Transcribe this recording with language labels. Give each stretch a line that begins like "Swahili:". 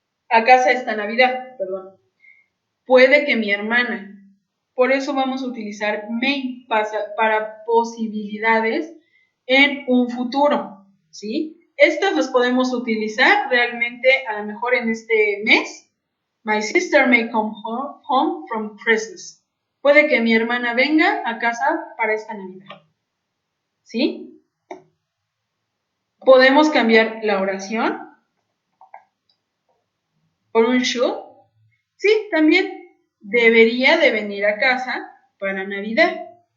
Spanish: A casa esta Navidad, perdón. Puede que mi hermana. Por eso vamos a utilizar may para posibilidades en un futuro, ¿sí? Estas las podemos utilizar realmente a lo mejor en este mes.
English: My sister may come home from Christmas.
Spanish: Puede que mi hermana venga a casa para esta Navidad, ¿sí? Podemos cambiar la oración por un should. Sí, también debería de venir a casa para Navidad.